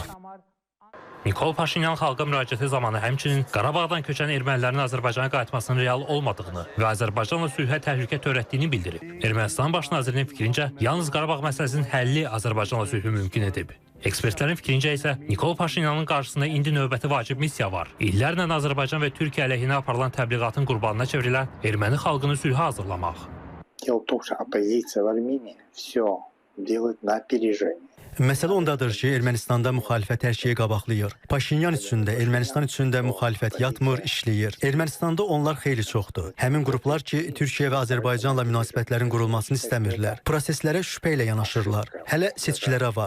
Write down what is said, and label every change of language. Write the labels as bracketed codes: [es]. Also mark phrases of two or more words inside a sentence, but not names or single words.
[az] Nikol Paşinyan xalqa müraciəti zamanı həmçinin Qarabağdan köçən ermənilərin Azərbaycana qayıtmasının real olmadığını və Azərbaycanla sülhə təhlükə törətdiyini bildirib. Ermənistan baş nazirinin fikrincə, yalnız Qarabağ məsələsinin həlli Azərbaycanla sülhü mümkün edib. Ekspertlərin fikrincə isə Nikol Paşinyanın qarşısında indi növbəti vacib missiya var. İllərlə Azərbaycan və Türkiyə əleyhinə aparılan təbliğatın qurbanına çevrilən erməni xalqını sülhə hazırlamaq. [ru] Дело в том, что оппозиция в Армении все делает на опережение. [az] Məsələ ondadır ki, Ermənistanda müxalifət hər şeyi qabaqlayır. Paşinyan üçün də, Ermənistan üçün də müxalifət yatmır, işləyir. Ermənistanda onlar xeyli çoxdur. Həmin qruplar ki, Türkiyə və Azərbaycanla münasibətlərin qurulmasını istəmirlər. Proseslərə şübhə ilə yanaşırlar. Hələ seçkilərə var.